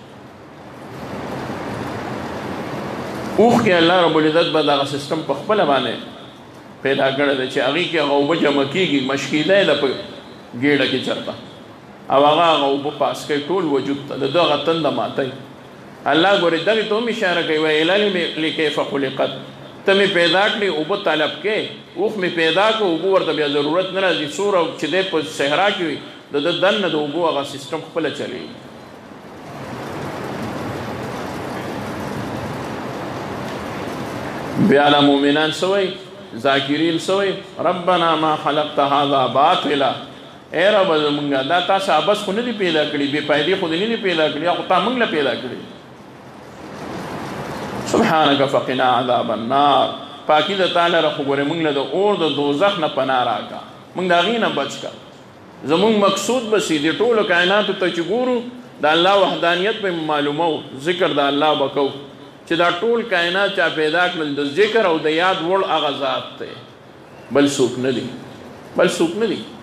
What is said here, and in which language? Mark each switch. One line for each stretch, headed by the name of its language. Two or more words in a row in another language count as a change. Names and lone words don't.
Pashto: اوښ کې الله رب العزت به دغه سیسټم په خپله باندې پیدا کړی دی چې هغې کې هغه اوبه جمع کېږي مشکیده یې ده په ګېډه کې چرته او هغه اوبه پاس کوي ټول وجود ته د ده هغه تنده ماتوي. الله ګورې دغې ته هم اشاره کوي
Arabic: وإلى الإبل كيف خلقت.
Pashto: ته مې پیدا کړې اوبه طلب کې اوښ مې پیدا کړو اوبه ورته بیا ضرورت نه راځي څومره چې دی په صحرا کې وي د ده دننه د اوبو هغه سیسټم خپله چلېږي. بیا له مؤمنان څه وایي ذاکرین څه وایي
Arabic: ربنا ما خلقت هذا باطلا.
Pashto: ای رب زمونږه دا تاسو عبث خو نه دي پیدا کړي بې فایدې خو دې نه دي پیدا کړي خو تا موږ له پیدا کړي.
Arabic: سبحانک فقنا عذاب النار.
Pashto: پاکي د تا لره خو ګورې موږ له د اور د دوزخ نه پناه راکړه موږ د هغې نه بچ کړه. زمونږ مقصود بسي د ټولو کائناتو ته چې ګورو د الله وحدانیت به معلومو ذکر د الله به کوو چې دا ټول کائنات چا پیدا کړل د ذکر او د یاد وړ هغه ذات دی بل څوک نه دي بل څوک نه دي.